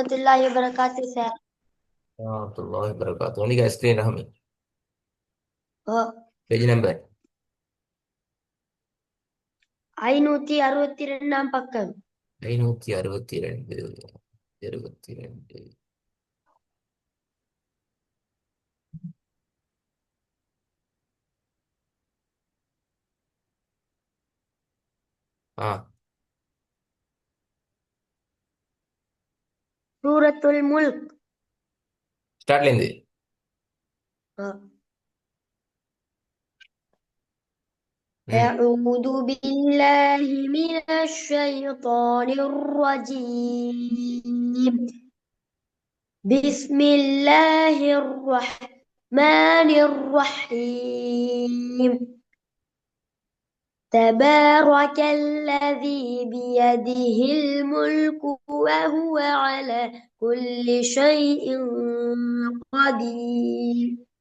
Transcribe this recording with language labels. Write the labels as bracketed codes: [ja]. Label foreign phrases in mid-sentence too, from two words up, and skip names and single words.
[ar] ورحمة الله وبركاته, Sir. ورحمة الله وبركاته. Ini guys screen Rahmi. Oh, [en] Page number [ta] 562 பக்கம். 562. 22. ஆ [ar] سورة الملك. [ta] ஸ்டார்ட்லேருந்து. Oh. ம் [ar] أعوذ بالله من الشيطان الرجيم. بسم الله الرحمن الرحيم. تبارك الذي بيده الملك وهو على كل شيء قدير.